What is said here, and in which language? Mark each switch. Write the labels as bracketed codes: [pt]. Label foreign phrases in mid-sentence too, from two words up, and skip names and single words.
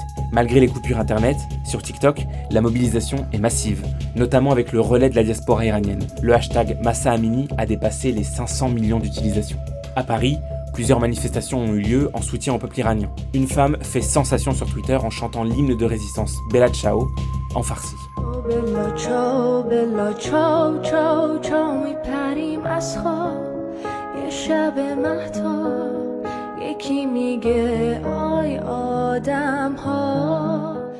[fr] Malgré les coupures internet, sur TikTok, la mobilisation est massive, notamment avec le relais de la diaspora iranienne. Le hashtag Mahsa Amini a dépassé les 500 millions d'utilisations. À Paris, plusieurs manifestations ont eu lieu en soutien au peuple iranien. Une femme fait sensation sur Twitter en chantant l'hymne de résistance Bella Ciao en farsi. [fa] بلا چاو بلا چاو چاو چاو میپریم از خواب یه شب مهتاب یکی میگه آی آدم ها